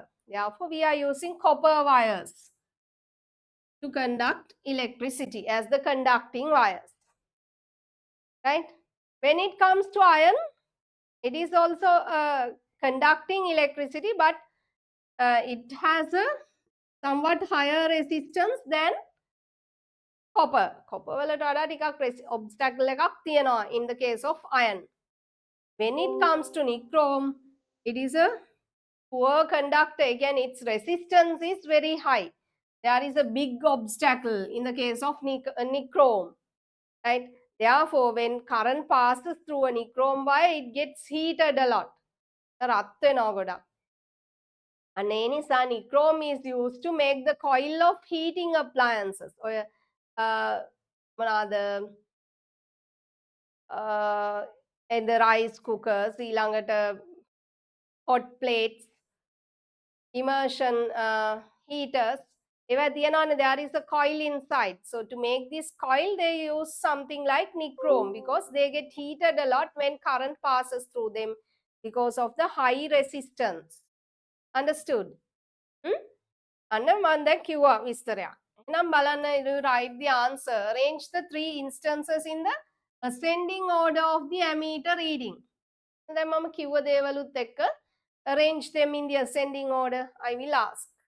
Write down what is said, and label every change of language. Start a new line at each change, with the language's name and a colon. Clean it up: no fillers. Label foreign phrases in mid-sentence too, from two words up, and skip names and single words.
English: Therefore, we are using copper wires to conduct electricity as the conducting wires, right? When it comes to iron, it is also conducting electricity, but it has a somewhat higher resistance than copper. Copper
Sinhala: වලට වඩා ටිකක්
English: obstacle
Sinhala: එකක් තියෙනවා
English: in the case of iron. When it comes to nichrome, it is a poor conductor. Again, its resistance is very high. There is a big obstacle in the case of nichrome, right? Therefore, when current passes through a nichrome wire, it gets heated a lot.
Sinhala: රත් වෙනවා ගොඩක්. අන්න ඒ නිසා
English: nichrome is used to make the coil of heating appliances.
Sinhala: ඔය මොනවාද
English: the rice cookers, ඊළඟට hot plates, immersion heaters. There is a coil inside. So to make this coil, they use something like nichrome because they get heated a lot when current passes through them because of the high resistance. Understood?
Sinhala: අන්න මම දැන් කිව්වා විස්තරයක්. එහෙනම් බලන්න
English: you write the answer. Arrange the three instances in the ascending order of the ammeter reading.
Sinhala: දැන් මම කිව්ව දේවලුත් එක්ක
English: arrange them in the ascending order. I will ask.